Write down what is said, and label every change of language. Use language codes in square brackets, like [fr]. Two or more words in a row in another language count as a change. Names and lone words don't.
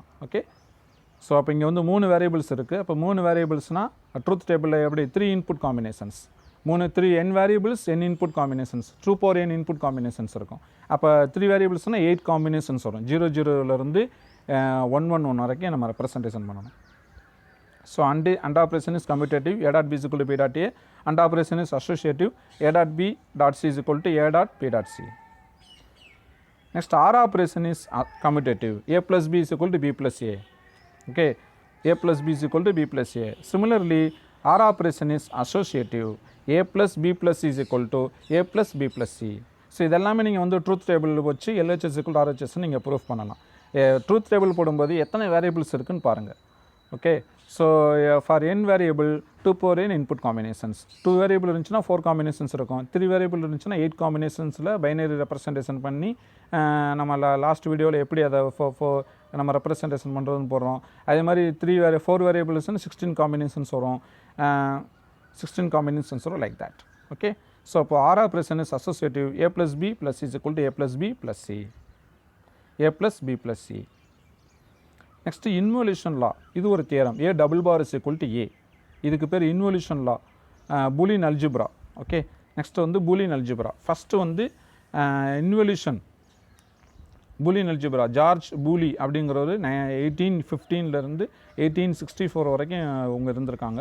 [en] okay, so [ta] அப்போ இங்கே வந்து 3 வேரியபிள்ஸ் இருக்குது. அப்போ 3 வேரியபிள்ஸ்னால் [en] truth table-il [ta] எப்படி 3 [en] input combinations, 3 n variables n input combinations, 2 n input combinations [ta] இருக்கும். அப்போ 3 வேரியபிள்ஸ்னால் 8 காம்பினேஷன்ஸ் வரும். 0 0லேருந்து 1 1 1 வரைக்கும் நம்ம ரெப்ரசன்டேஷன் பண்ணணும். [en] so AND operation is commutative, a dot b = b dot a. AND operation is associative, a dot b dot c = a dot p dot c. Next, R operation is commutative, a plus b = b plus a. Okay, a plus b = b plus a. Similarly, R operation is associative, a plus b plus c = a plus b plus c. [ta] ஸோ இதெல்லாமே நீங்கள் வந்து [en] truth table [ta] வச்சு LHS = RHS நீங்கள் ப்ரூஃப் பண்ணலாம். [en] truth table [ta] போடும்போது எத்தனை வேரியபிள்ஸ் இருக்குன்னு பாருங்கள். [en] okay, so for n variable 2 n input combinations, [ta] 2 வேரியபிள் இருந்துச்சுன்னா 4 காம்பினேஷன்ஸ் இருக்கும், 3 வேரியபிள் இருந்துச்சுன்னா 8 [en] combinations-il binary representation [ta] பண்ணி நம்ம [en] last video-il [ta] எப்படி அதை நம்ம ரெப்ரசன்டேஷன் பண்ணுறதுன்னு போடுறோம். அதே மாதிரி 4 வேரியபிள்ஸ்னு 16 காம்பினேஷன்ஸ் வரும், 16 காம்பினேஷன்ஸ் வரும், [en] like that. okay, so இப்போ R operation is associative, a plus b plus c = a plus b plus c, a plus b plus c. next involution law, [ta] இது ஒரு [en] theorem, a double bar is equal to a. [ta] இதுக்கு பேர் [en] involution law, Boolean algebra. okay, next வந்து Boolean algebra. [ta] ஃபஸ்ட்டு வந்து [en] involution Boolean algebra, [ta] ஜார்ஜ் பூலி அப்படிங்கிறவர் 1815லேருந்து 1864 வரைக்கும் அவங்க இருந்திருக்காங்க.